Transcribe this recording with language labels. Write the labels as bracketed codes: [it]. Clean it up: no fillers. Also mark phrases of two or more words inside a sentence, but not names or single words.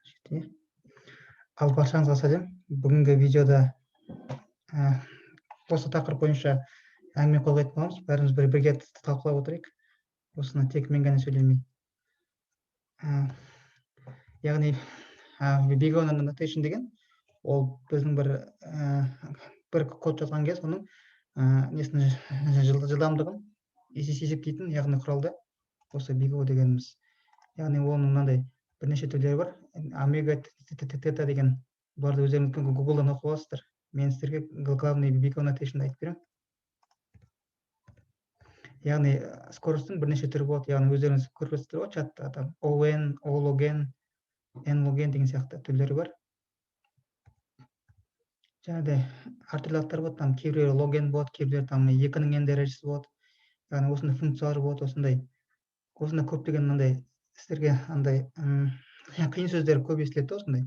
[kk] Ал баршаңызға сәлем. Бүгінгі видеода осы тақырып бойынша әңгіме қозғайтын боламыз. Бәріміз бірге талқылап отырайық. Осыны тек мен ғана сөйлемей. Яғни [en] big O annotation [kk] деген ол біздің бір код жазған кез оның несін жылдамдығын есептейтін, яғни құралды осы big O дегеніміз. Яғни оның мынандай бірнеше түрлері бар. Омега тета деген бұларды өздеріңіз Google-дан оқып аласыздар. Мен сіздерге главный [en] big O annotation [kk] айтып беремін. Яғни скоростың бірнеше түрі болады. Яғни өздеріңіз көріп жатсыздар ғой чатта там ON, O-log-n, N-log-n деген сияқты түрлері бар. Жаңағыдай әртүрлі аттар болады. Там кейбіреулері log-n болады, кейбіреулері там 2-ның n дәрежесі болады. Яғни осындай функциялар болады, осындай көптеген мынандай сіздерге андай қиын сөздер көп естіледі осындай.